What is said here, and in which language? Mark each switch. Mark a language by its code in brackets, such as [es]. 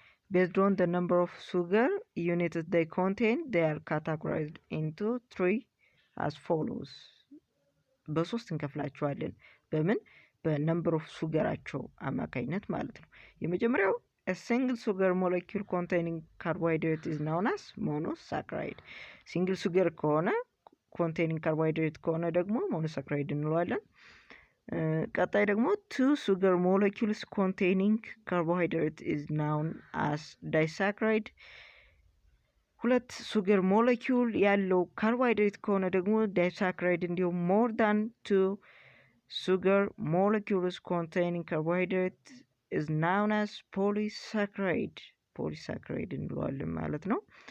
[en] based on the number of sugar units they contain, they are categorized into 3 as follows. [am] በሶስት እንከፍላቸዋለን። በምን? በነምበር ኦፍ ሱገራቸው አማካኝነት ማለት ነው። የመጀመሪያው [en] a single sugar molecule containing carbohydrate is known as monosaccharide. [am] ሲንግል ሱገር ከሆነ [en] containing carbohydrate ከሆነ ደግሞ monosaccharide [am] እንለዋለን። ቀጣይ ደግሞ [en] two sugar molecules containing carbohydrate is known as disaccharide. [am] ሁለት ሱገር ሞለኪውል ያለው ካርቦሃይድሬት ከሆነ ደግሞ ዳይሳክራይድ። እንዲሁም [en] more than two sugar molecules containing carbohydrate is known as polysaccharide [am] እንለዋለን ማለት ነው።